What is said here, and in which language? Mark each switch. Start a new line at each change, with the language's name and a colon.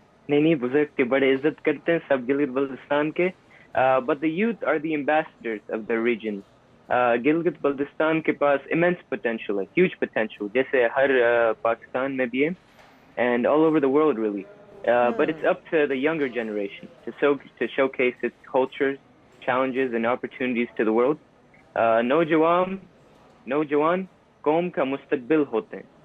Hindi: नहीं, बुजुर्ग के बड़े इज्जत करते हैं सब गिलगित बल्तिस्तान के,
English: but the youth are the ambassadors of the region.
Hindi: Gilgit Baltistan के पास
English: immense potential
Hindi: है,
English: huge potential,
Hindi: जैसे हर पाकिस्तान में भी है,
English: and all over the world really. But it's up to the younger generation to showcase its cultures, challenges and opportunities to the world.
Hindi: नौजवान कौम का मुस्तकबिल होते हैं.